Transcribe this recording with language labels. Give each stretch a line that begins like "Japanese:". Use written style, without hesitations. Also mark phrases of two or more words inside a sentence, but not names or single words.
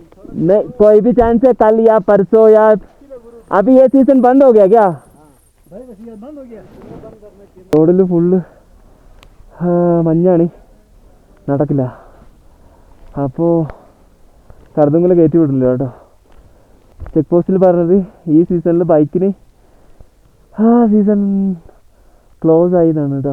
Hindi: नहीं कोई भी चांस है कल या परसों या अभी ये सीजन बंद हो गया क्या?
Malayalam: റോഡിൽ ഫുള്ള് മഞ്ഞാണ്, നടക്കില്ല. അപ്പോൾ കറുതുങ്കൽ കയറ്റി വിടില്ല കേട്ടോ.
English: check post
Malayalam: പറഞ്ഞത് ഈ സീസണിൽ ബൈക്കിന്
English: season close
Malayalam: ആയി എന്നാണ് കേട്ടോ.